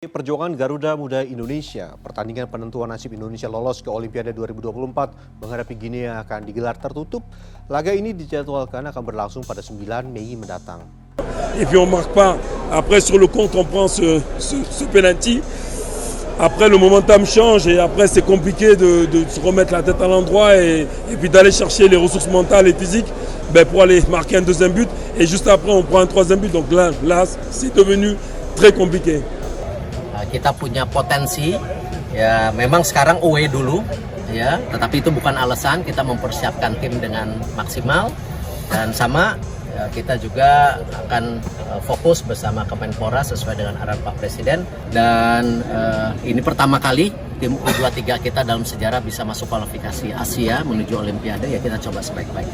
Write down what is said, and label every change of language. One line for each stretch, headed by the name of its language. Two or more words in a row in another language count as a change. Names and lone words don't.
Indonesian: Perjuangan Garuda Muda Indonesia, pertandingan penentuan nasib Indonesia lolos ke Olimpiade 2024 menghadapi Guinea akan digelar tertutup. Laga ini dijadwalkan akan berlangsung pada 9 Mei mendatang.
French: Et puis on marque pas. Après sur le compte on prend ce penalty. Après le momentum change et après c'est compliqué de se remettre la tête à l'endroit et puis d'aller chercher les ressources mentales et physiques pour aller marquer un deuxième but. Et juste après on prend un troisième but. Donc là c'est devenu très compliqué.
Indonesian: Kita punya potensi, ya memang sekarang away dulu, ya, tetapi itu bukan alasan. Kita mempersiapkan tim dengan maksimal dan sama ya, kita juga akan fokus bersama Kemenpora sesuai dengan arahan Pak Presiden dan ini pertama kali tim U23 kita dalam sejarah bisa masuk kualifikasi Asia menuju Olimpiade, ya kita coba sebaik-baiknya.